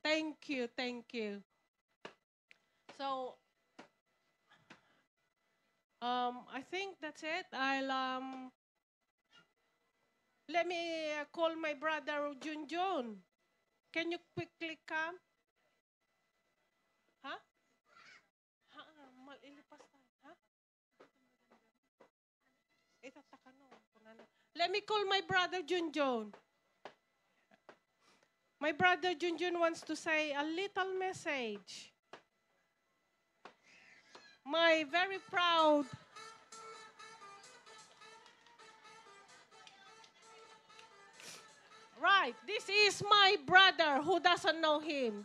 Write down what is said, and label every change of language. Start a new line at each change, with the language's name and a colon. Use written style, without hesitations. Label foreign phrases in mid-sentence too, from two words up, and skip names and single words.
English: Thank you, thank you. So, I think that's it. Let me call my brother Junjun. Can you quickly come? Huh?
Filipino: Malilipas tayo.
English: Huh? Let me call my brother Junjun. My brother Junjun wants to say a little message. My very proud right, this is my brother who doesn't know him.